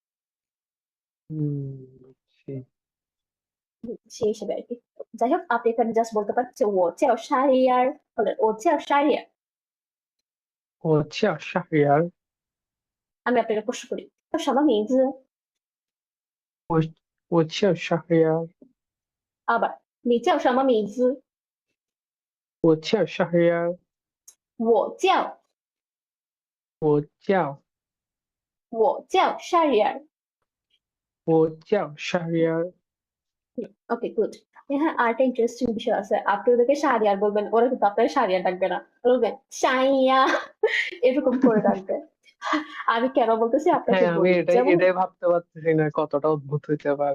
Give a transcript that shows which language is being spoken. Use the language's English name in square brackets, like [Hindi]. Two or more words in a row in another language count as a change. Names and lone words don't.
[Bangla] বুঝছি। সেই হিসেবে আর কি যাই হোক আপনি এখানে জাস্ট বলতে পারেন যে [Chinese] ও চেও শাহরিয়ার [Bangla] বলেন [Chinese] ও চেও শাহরিয়ার [Bangla] ও হচ্ছে শাহরিয়ার। আমি আপনাকে প্রশ্ন করি তো [Chinese] 什么名字我叫 Shahryar， আবার 你叫什么名字？我叫 Shahryar，我叫我叫我叫 Shariar。我叫 Shahryar， [English] okay good. [Bangla] এখানে আরেকটা ইন্টারেস্টিং বিষয় আছে, আপনি ওদেরকে শাহরিয়ার বলবেন, ওরা কিন্তু আপনার শাহরিয়ার ডাকবে না, বলবেন শাইয়া, এরকম করে ডাকবে। আমি কেন বলতেছি আপনাকে হ্যাঁ আমি বলি, এটাই যেমন এটাই ভাবতে পারতেছি না কতটা অদ্ভুত হইতে পারে।